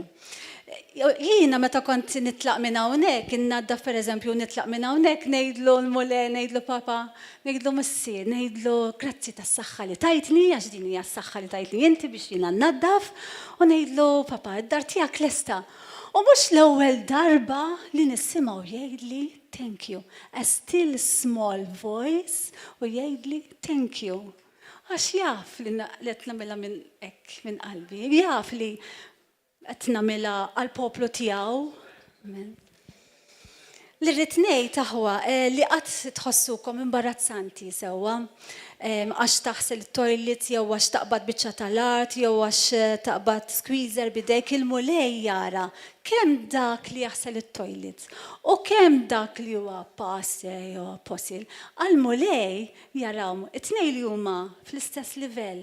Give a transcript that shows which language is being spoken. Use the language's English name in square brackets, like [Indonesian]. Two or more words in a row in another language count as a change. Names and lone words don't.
[Maltese] Jiena meta kont nitlaq minn hawnhekk, innaddaf pereżempju nitlaq minn hawnhekk ngħidlu l-mule, ngħidlu papa, ngħidlu missier, ngħidlu grazzi tas-saħħa li tajtni għax din hija s-saħħa li tajtni inti biex jiena nnaddaf u ngħidlu papa, id-dar tiegħek lesta. U mhux l-ewwel darba li nisimgħu jgħidli [English] thank you. A still small voice [Maltese] u jgħidli [English] thank you. [Maltese] Għax jaf li qed nagħmilha minn hekk minn qalbi, jaf li qed nagħmilha għall-poplu tiegħu. Li rrid ngħid aħwa li qatt tħossukom imbarazzanti sewwa għax taħsel it-toilet jew għax taqbad biċċa tal-art jew għax taqbad squeezer bidejk il-mulej jara kemm dak li jaħsel it-toilet u kemm dak li huwa passer jew apostle għall-mulej jaraw it-tnejn li huma fl-istess livell.